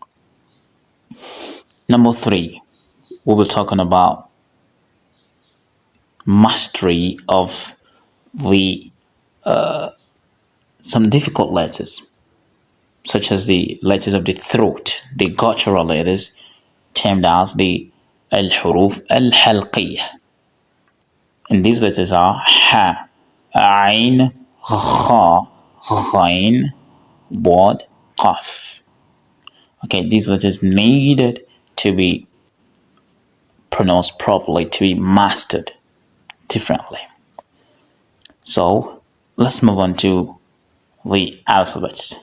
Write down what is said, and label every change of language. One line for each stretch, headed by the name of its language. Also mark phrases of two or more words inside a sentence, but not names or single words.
English: Number 3, we'll be talking about mastery of the some difficult letters, such as the letters of the throat, the guttural letters, termed as the
Arabic: الحروف الحلقية.
English: And these letters are ha, ain, kha, ghain, bod, qaf. Okay, these letters needed to be pronounced properly, to be mastered differently. So let's move on to the alphabets.